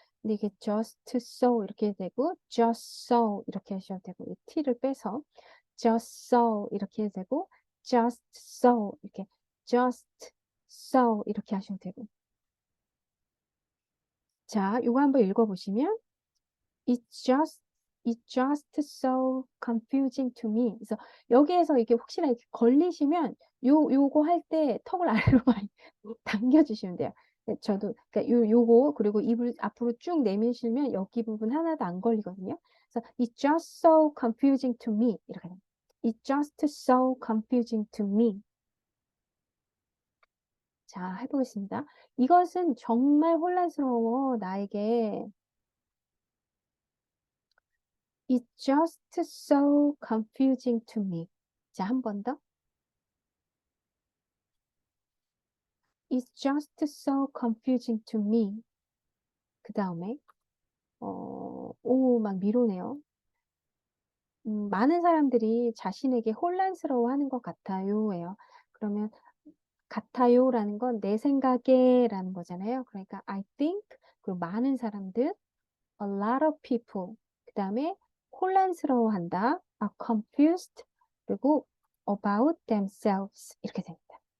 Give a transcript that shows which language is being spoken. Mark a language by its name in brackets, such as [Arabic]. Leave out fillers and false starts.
[Korean] 근데 이게 just so 이렇게 되고 just so 이렇게 하셔도 되고 이 t를 빼서 just so 이렇게 해도 되고 just so 이렇게 just so 이렇게 하셔도 되고 자, 이거 한번 읽어보시면 [English] it's just so confusing to me. [Korean] 그래서 여기에서 이게 혹시나 이렇게 걸리시면 요거 할 때 턱을 아래로 많이 당겨주시면 돼요. 저도 그러니까 요거 그리고 입을 앞으로 쭉 내미시면 여기 부분 하나도 안 걸리거든요. 그래서 [English] it's just so confusing to me [Korean] 이렇게 됩니다. [English] It's just so confusing to me. [Korean] 자, 해보겠습니다. 이것은 정말 혼란스러워 나에게. [English] It's just so confusing to me. [Korean] 자, 한 번 더. [English] It's just so confusing to me. [Korean] 그 다음에 오, 막 미루네요. 많은 사람들이 자신에게 혼란스러워하는 것 같아요. 예요. 그러면 같아요라는 건 내 생각에라는 거잖아요. 그러니까 I think 그리고 많은 사람들 [English] a lot of people [Korean] 그 다음에 혼란스러워한다 [English] are confused [Korean] 그리고 [English] about themselves [Korean] 이렇게 됩니다.